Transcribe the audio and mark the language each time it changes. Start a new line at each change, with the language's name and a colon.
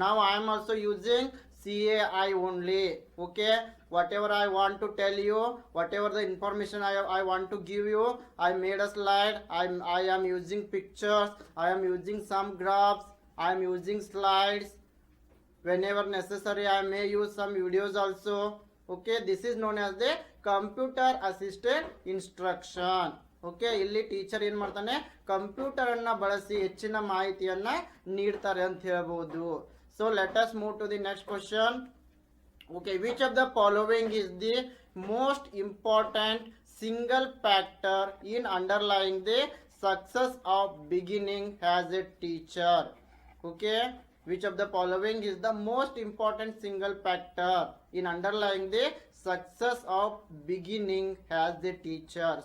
English: Now I am also using CAI only. Okay, whatever I want to tell you, whatever the information I want to give you, I made a slide. I am using pictures, I am using some graphs, I am using slides. Whenever necessary I may use some videos also. Okay, this is known as the computer assisted instruction.
Kannada: Okay, ಇಲ್ಲಿ teacher ಏನು ಮಾಡ್ತಾನೆ, ಕಂಪ್ಯೂಟರನ್ನು ಬಳಸಿ ಹೆಚ್ಚಿನ ಮಾಹಿತಿಯನ್ನು ನೀಡ್ತಾರೆ ಅಂತ ಹೇಳ್ಬೋದು.
English: So let us move to the next question. Okay, which of the following is the most important single factor in underlying the success of beginning as a teacher? Okay, which of the following is the most important single factor in underlying the success of beginning as a teacher?